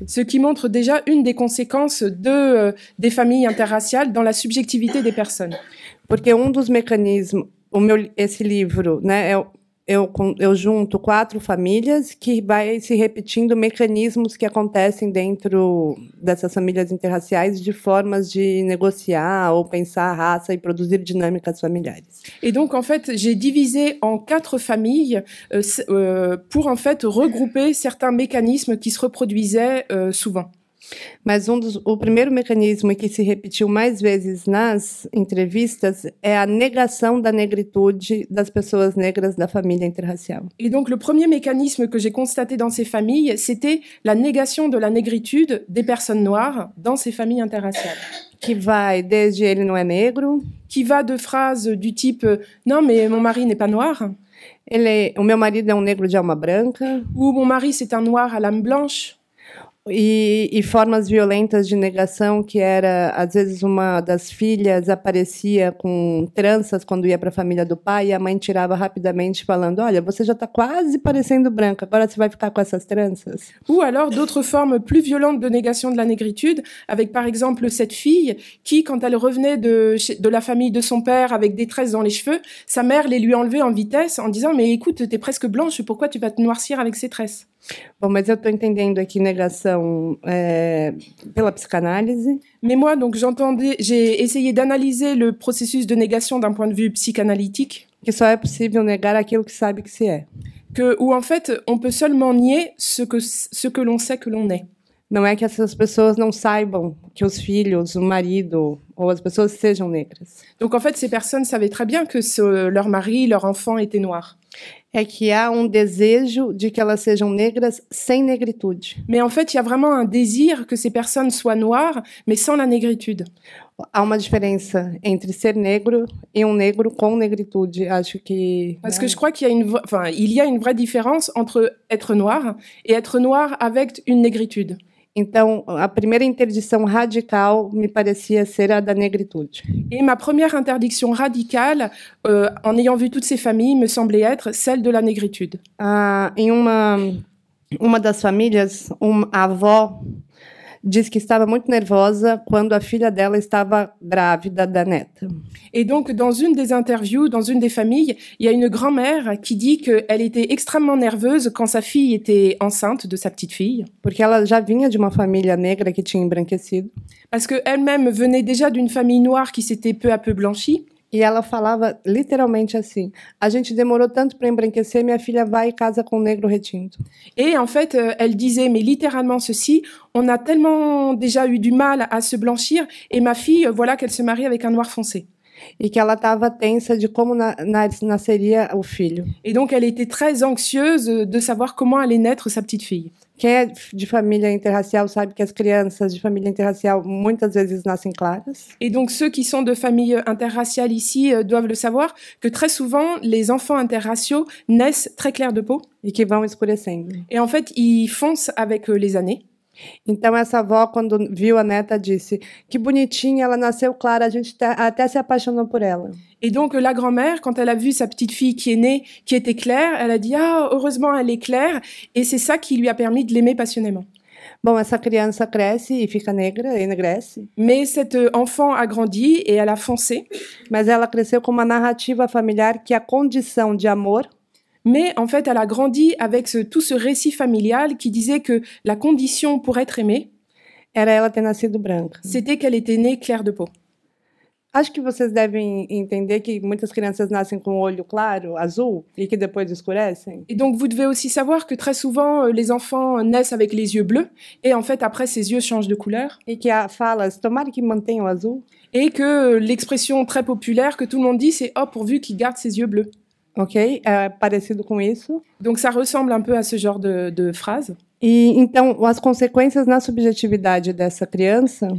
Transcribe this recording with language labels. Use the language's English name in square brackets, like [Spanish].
[French] Ce qui montre déjà une des conséquences des familles interraciales dans la subjectivité des personnes. [Portuguese] Porque dos mecanismos, esse livro, né, eu junto 4 famílias que vai se repetindo mecanismos que acontecem dentro dessas famílias interraciais de formas de negociar ou pensar a raça e produzir dinâmicas familiares. [French] Et donc, en fait, j'ai divisé en 4 familles pour, en fait, regrouper certains mécanismes qui se reproduisaient souvent. [Portuguese] Mas o primeiro mecanismo que se repetiu mais vezes nas entrevistas é a negação da negritude das pessoas negras da família interracial. [French] Et donc, le premier mécanisme que j'ai constaté dans ces familles, c'était la négation de la négritude des personnes noires dans ces familles interraciales. [Portuguese] Que vai desde ele não é negro, [French] qui va de phrases du type « Non, mais mon mari n'est pas noir » [Portuguese] o meu marido é negro de alma branca, [French] ou « Mon mari, c'est un noir à l'âme blanche » [Portuguese] e formas violentas de negação, que era, às vezes, uma das filhas aparecia com tranças quando ia para a família do pai, e a mãe tirava rapidamente, falando, olha, você já está quase parecendo branca, agora você vai ficar com essas tranças. [French] Ou alors d'autres formes plus violentes de négation de la négritude, avec par exemple cette fille qui, quand elle revenait de la famille de son père avec des tresses dans les cheveux, sa mère les lui enlevait en vitesse en disant « Mais écoute, t'es presque blanche, pourquoi tu vas te noircir avec ces tresses ?» [Portuguese] Bom, mas eu estou entendendo aqui negação pela psicanálise. [French] Mais moi, donc, j'ai essayé d'analyser le processus de négation d'un point de vue psychanalytique. [Portuguese] Que só é possível negar aquilo que sabe que se é. [French] Où en fait, on peut seulement nier ce que l'on sait que l'on est. [Portuguese] Não é que essas pessoas não saibam que os filhos, o marido ou as pessoas sejam negras. [French] Donc en fait, ces personnes savaient très bien que leur mari, leur enfant était noir. [Portuguese] É que há desejo de que elas sejam negras sem negritude. [French] Mais en fait, il y a vraiment un désir que ces personnes soient noires, mais sans la négritude. [Portuguese] Há uma diferença entre ser negro e negro com negritude. Acho que... [French] Parce que je crois qu'il y a une vraie différence entre être noir et être noir avec une négritude. [Portuguese] Então, a primeira interdição radical me parecia ser a da negritude. [French] Et ma première interdiction radicale, en ayant vu toutes ces familles, me semblait être celle de la négritude. [Portuguese] Em uma das famílias, a avó diz que estava muito nervosa quando a filha dela estava grávida da neta. [French] Et donc, dans une des interviews, dans une des familles, il y a une grand-mère qui dit qu'elle était extrêmement nerveuse quand sa fille était enceinte de sa petite fille. [Portuguese] Porque ela já vinha de uma família negra que tinha embranquecido. [French] Parce qu'elle-même venait déjà d'une famille noire qui s'était peu à peu blanchie. [Portuguese] E ela falava literalmente assim: a gente demorou tanto para embranquecer, minha filha vai e casa com negro retinto. [French] Et en fait, elle disait, mais littéralement ceci, on a tellement déjà eu du mal à se blanchir, et ma fille, voilà qu'elle se marie avec un noir foncé. [Portuguese] E que ela estava tensa de como nasceria o filho. [French] Et donc, elle était très anxieuse de savoir comment allait naître sa petite fille. [Portuguese] Quem é de família interracial sabe que as crianças de família interracial muitas vezes nascem claras. [French] Et donc, ceux qui sont de famille interraciale ici doivent le savoir, que très souvent, les enfants interraciaux naissent très clairs de peau. [Portuguese] E que vão escurecendo. [French] Et en fait, ils foncent avec les années. [Portuguese] Então, essa avó, quando viu a neta, disse: que bonitinha, ela nasceu clara, a gente até se apaixonou por ela. [French] Et donc, la grand-mère, quand elle a vu sa petite fille qui est née, qui était claire, elle a dit « Ah, heureusement, elle est claire !» Et c'est ça qui lui a permis de l'aimer passionnément. [Portuguese] Bom, essa criança cresce e fica negra, enegrece. [French] Mais cette enfant a grandi et elle a foncé. [Portuguese] Mas ela cresceu com uma narrativa familiar que a condição de amor [French] Mais en fait, elle a grandi avec tout ce récit familial qui disait que la condition pour être aimée, [Portuguese] era ela ter nascido branca. [French] c'était qu'elle était née claire de peau. [Portuguese] Acho que vocês devem entender que muitas crianças nascem com o olho claro, azul, e que depois escurecem. [French] Et donc, vous devez aussi savoir que très souvent, les enfants naissent avec les yeux bleus, et en fait, après, ces yeux changent de couleur. [Portuguese] E que a fala, tomara que mantenha o azul. [French] Et que l'expression très populaire que tout le monde dit, c'est « Oh, pourvu qu'il garde ses yeux bleus ». [Portuguese] Ok? É parecido com isso. [French] Donc, ça ressemble un peu à ce genre de phrase. [Portuguese] E então, as consequências na subjetividade dessa criança